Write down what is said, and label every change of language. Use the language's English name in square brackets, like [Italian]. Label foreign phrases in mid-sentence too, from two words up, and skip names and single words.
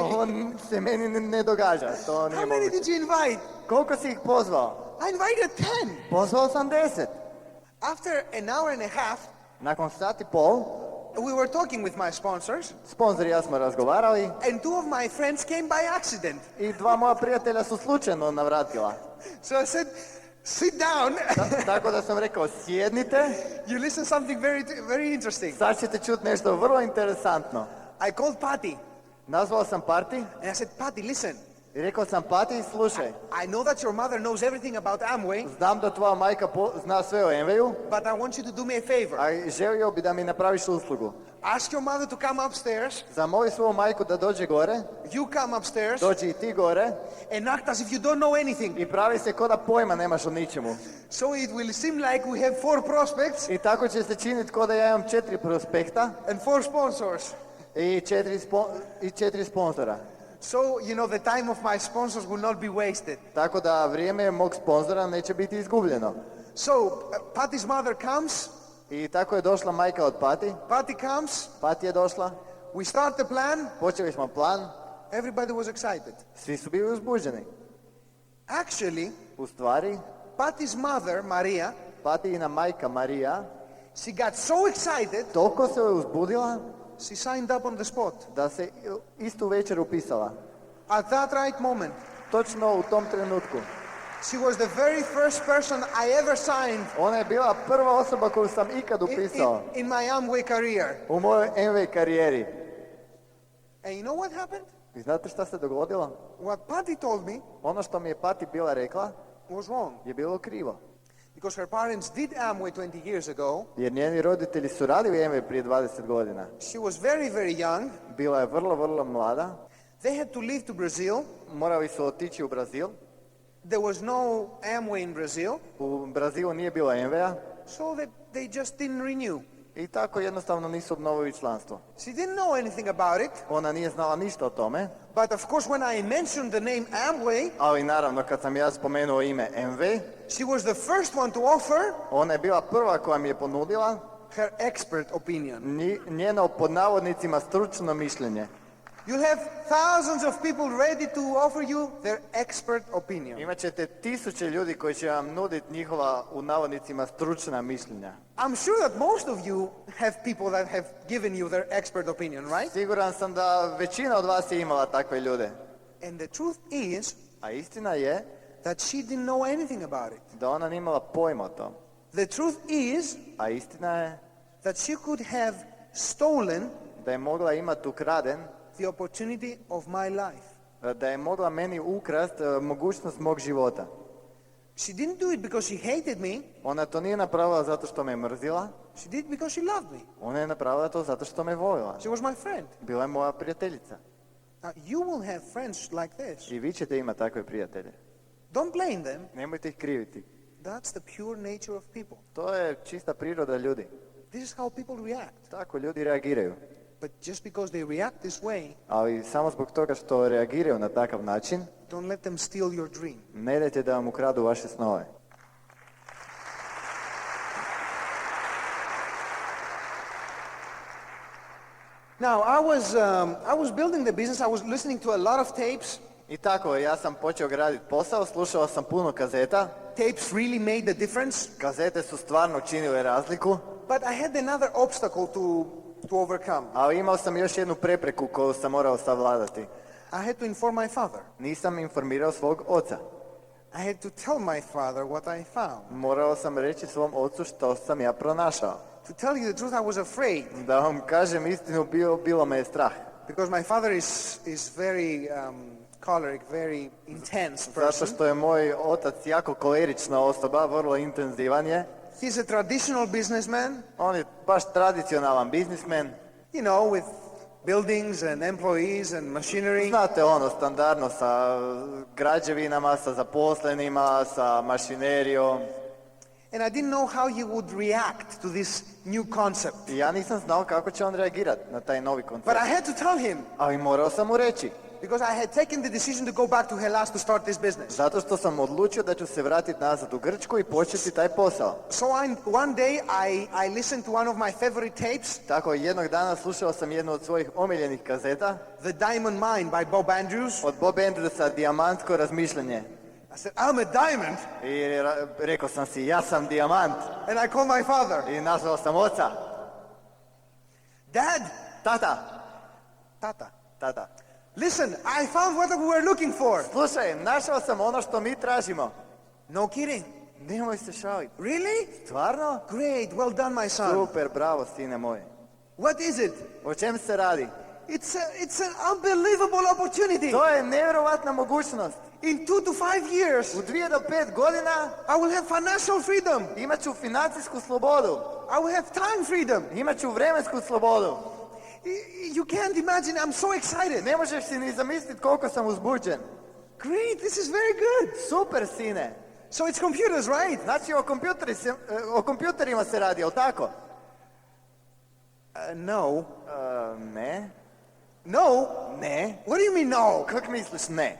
[Croatian] Ovo se meni ne događa. To nije [English] How many [Croatian] moguće. [English] did you invite? [Croatian] Koliko si ih pozvao? [English] I invited 10. [Croatian] Pozvao sam 10. [English] After an hour and a half, [Croatian] Nakon sat i pol, [English] we were talking with my sponsors, [Croatian] sponzor i ja smo razgovarali [English] and 2 of my friends came by accident. [Croatian] i 2 moja prijatelja su slučajno navratila. [English] So I said, sit down. [Croatian] Tako da sam rekao, sjednite, [English] You listen something very interesting. [Croatian] sad ćete čuti nešto vrlo interesantno. [English] I called Patty, [Croatian] Nazvao sam Parti [English] and I said, Patty, listen. [Croatian] i rekao sam Pati, slušaj, [English] I know that your mother knows everything about Amway, [Croatian] znam da tvoja majka zna sve o Enveju, [English] but I want you to do me a favor. [Croatian] a želio bi da mi napraviš uslugu. [English] Ask your mother to come upstairs. [Croatian] Zamoli svoju majku da dođe gore, [English] You come upstairs [Croatian] dođi i ti gore [English] and act as if you don't know anything. [Croatian] i pravi se ko da pojma nemaš o ničemu. [English] So it will seem like we have 4 prospects [Croatian] I tako će se činiti ko da ja imam 4 prospekta [English] and 4 sponsors. [Croatian] i 4 sponzora. [English] So, you know, the time of my sponsors will not be wasted. [Croatian] Tako da vrijeme mog sponzora neće biti izgubljeno. [English] So, Patty's mother comes, [Croatian] I tako je došla majka od Pati. Patty comes, Pati je došla, [English] we start the plan, [Croatian] počeli smo plan, [English] everybody was excited. [Croatian] svi su bili uzbuđeni. Actually, U stvari, [English] Patty's mother, Maria, [Croatian] Patijina majka Marija [English] she got so excited, [Croatian] toliko se je uzbudila [English] she signed up on the spot. [Croatian] da se istu večer upisala. [English] At that right moment, [Croatian] Točno u tom trenutku. [English] she was the very first person I ever signed [Croatian] Ona je bila prva osoba koju sam ikad upisao [English] in my Amway career. [Croatian] u mojoj MV karijeri. [English] And you know what happened? [Croatian] I znate šta se dogodilo? [English] What Patty told me [Croatian] Ono što mi je Pati bila rekla [English] was wrong. [Croatian] je bilo krivo. [English] Because her parents did Amway 20 years ago. [Croatian] Jer njeni roditelji su radili MV prije 20 godina. [English] She was very, very young. [Croatian] Bila je vrlo, vrlo mlada. [English] They had to leave to Brazil. [Croatian] Morali su otići u Brazil. [English] There was no Amway in Brazil. [Croatian] U Brazilu nije bilo MV-a. [English] So they they just didn't renew. [Croatian] I tako jednostavno nisu obnovili članstvo. [English] She didn't know anything about it, [Croatian] Ona nije znala ništa o tome, [English] but of course when I mentioned the name Amway, [Croatian] ali naravno kad sam ja spomenuo ime MV, [English] she was the first one to offer [Croatian] ona je bila prva koja mi je ponudila [English] her expert opinion. [Croatian] njeno pod navodnicima stručno mišljenje. [English] You'll have thousands of people ready to offer you their expert opinion. [Croatian] Imat ćete tisuće ljudi koji će vam nuditi njihova u navodnicima stručna mišljenja. [English] I'm sure that most of you have people that have given you their expert opinion, right? [Croatian] Siguran sam da većina od vas je imala takve ljude. [English] And the truth is [Croatian] A istina je [English] that she didn't know anything about it. [Croatian] da ona nije imala pojma o tom. [English] The truth is [Croatian] A istina je [English] that she could have stolen [Croatian] da je mogla imati ukraden, [English] the opportunity of my life. [Croatian] da je mogla meni ukrast mogućnost mog života. [English] She didn't do it because she hated me. [Croatian] Ona to nije napravila zato što me mrzila, [English] She did it because she loved me. [Croatian] ona je napravila to zato što me voljela. [English] She was my friend. [Croatian] Bila je moja prijateljica. [English] Now, you will have friends like this. [Croatian] I vi ćete imati takve prijatelje. [English] Don't blame them. [Croatian] Nemojte ih kriviti. [English] That's the pure nature of people. [Croatian] To je čista priroda ljudi. [English] This is how people react. [Croatian] Tako ljudi reagiraju. [English] But just because they react this way, [Croatian] Ali samo zbog toga što reagiraju na takav način, [English] don't let them steal your dream. [Croatian] ne dajte da vam ukradu vaše snove. [English] Now, I was building the business. I was listening to a lot of tapes. [Croatian] I tako, ja sam počeo graditi posao, slušao sam puno kazeta. [English] Tapes really made the difference. [Croatian] Kazete su stvarno činile razliku, [English] But I had another obstacle to overcome. [Croatian] ali imao sam još jednu prepreku koju sam morao savladati. [English] I had to inform my father. [Croatian] Nisam informirao svog oca. [English] I had to tell my father what I found. [Croatian] Morao sam reći svom ocu što sam ja pronašao. [English] To tell you the truth, I was afraid [Croatian] Da vam kažem istinu, bilo me je strah. [English] because my father is very choleric, very intense [Croatian] Zato person. što je moj otac jako kolerična osoba, vrlo intenzivan je. [English] He's a traditional businessman, [Croatian] On je baš tradicionalan biznismen. [English] you know, with buildings and employees and machinery. [Croatian] Znate ono, standardno sa građevinama, sa zaposlenima, sa mašinerijom. [English] And I didn't know how he would react to this new concept. [Croatian] I ja nisam znao kako će on reagirati na taj novi But koncept. [English] I had to tell him [Croatian] Ali morao sam mu reći. [English] because I had taken the decision to go back to Hellas to start this business. [Croatian] Zato što sam odlučio da ću se vratiti nazad u Grčku i početi taj posao. [English] So one day I listened to one of my favorite tapes, [Croatian] Tako jednog dana slušao sam jednu od svojih omiljenih kazeta The Diamond Mine by Bob Andrews. od Bob Andrewsa, Dijamantsko razmišljanje. [English] I said, I'm a diamond. [Croatian] I rekao sam si, ja sam dijamant. [English] And I called my father. [Croatian] I nazvao sam oca. Dad, Tata. [English] Tata, listen, I found what we were looking for. [Croatian] Slušaj, našao sam ono što mi tražimo. [English] No kidding. [Croatian] Nemoj se šaliti. Really? Stvarno? [English] Great, well done, my son. [Croatian] Super, bravo, sine moj. [English] What is it? [Croatian] O čem se radi? [English] It's an unbelievable opportunity. [Croatian] To je nevjerovatna mogućnost. [English] In 2 to 5 years, [Croatian] U 2 do 5 godina [English] I will have financial freedom. [Croatian] imat ću financijsku slobodu. [English] I will have time freedom. [Croatian] Imat ću vremensku slobodu. [English] You can't imagine, I'm so excited. [Croatian] Ne možeš si ni zamisliti koliko sam uzbuđen. [English] Great, this is very good. [Croatian] Super, sine. [English] So it's computers, right? [Croatian] Znači, o kompjuterima se radi, jel tako? No. Ne. No? Ne. [English] What do you mean no? [Croatian] Kako misliš ne?